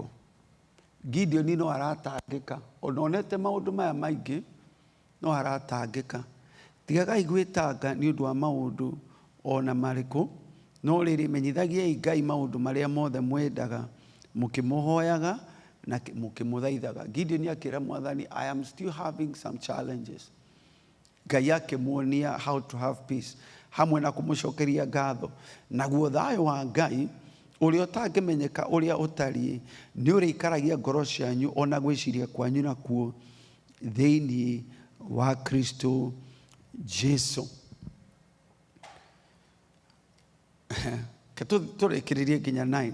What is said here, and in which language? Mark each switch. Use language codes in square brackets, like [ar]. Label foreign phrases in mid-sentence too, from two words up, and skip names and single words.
[ki] Gideon no aratangĩka, ona onete maũndũ maya maingĩ no aratangĩka. Tigagai gwĩtanga nĩ ũndũ wa maũndũ ona marĩkũ, no rĩrĩ menyithagiai Ngai maũndũ marĩa mothe mwendaga mũkĩmũhoyaga na mũkĩmũthaithaga. Gideon akĩra Mwathani, [en] I am still having some challenges. [ki] Ngai akĩmuonia [en] how to have peace, [ki] hamwe na kũmũcokeria ngatho. Naguo thayũ wa Ngai ũrĩa ũtangĩmenyeka ũrĩa ũtariĩ nĩ ũrĩikaragia ngoro cianyu ona gwĩciria kwanyu nakuo thĩinĩ wa Kristo Jesu. Tũrĩkĩrĩrie nginya 9.